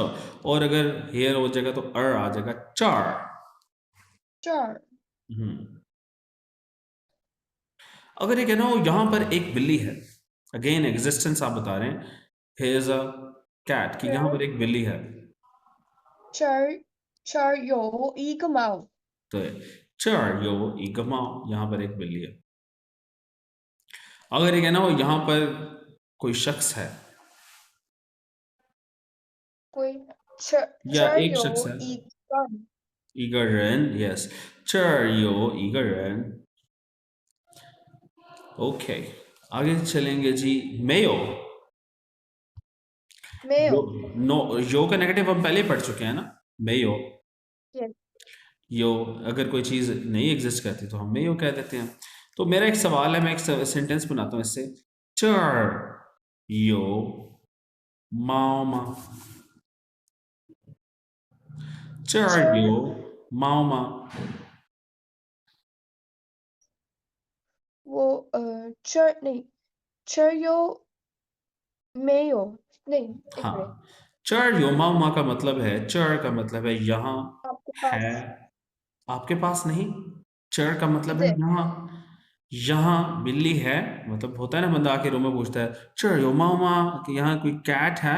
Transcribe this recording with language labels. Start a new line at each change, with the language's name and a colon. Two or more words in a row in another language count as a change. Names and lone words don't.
Hindi: और अगर हेयर हो जाएगा तो अर आ जाएगा. चार.
Chinese: 这儿
Hindi: अगर ये कहना हो यहाँ पर एक बिल्ली है, अगेन एग्जिस्टेंस आप बता रहे हैं.
English: here a cat,
Hindi: कि यहाँ पर एक बिल्ली है.
Chinese: 这儿有一个猫
Hindi: तो
Chinese: 这儿有一个猫,
Hindi: यहाँ पर एक बिल्ली है. अगर ये कहना हो यहाँ पर कोई शख्स है,
Chinese: 龟这
Hindi: या
Chinese: 儿
Hindi: एक शख्स
Chinese: 有
Hindi: है,
Chinese: 一个一个人. यस, 这儿有一个人.
Hindi: ओके, आगे चलेंगे जी. मेयो.
Chinese: 没 यो 有
Hindi: नो, यो का नेगेटिव हम पहले पढ़ चुके हैं ना.
Chinese: मेयो. 也
Hindi: यो, अगर कोई चीज़ नहीं एग्जिस्ट करती तो हम मेयो कह देते हैं. तो मेरा एक सवाल है, मैं एक सेंटेंस बनाता हूँ इससे.
Chinese: 这儿有猫吗. चर 这 यो 儿猫吗.
Hindi: वो 这儿नहीं
Chinese: 这儿有没有
Hindi: नहीं एक हाँ, मिनट
Chinese: 这儿有猫吗
Hindi: का मतलब है, चर का मतलब है यहाँ आपके है, पास आपके पास नहीं। चर का मतलब है दे यहाँ, यहाँ बिल्ली है, मतलब होता है ना बंदा आके रूम में पूछता है
Chinese: 这儿有猫吗
Hindi: कि यहाँ कोई कैट है।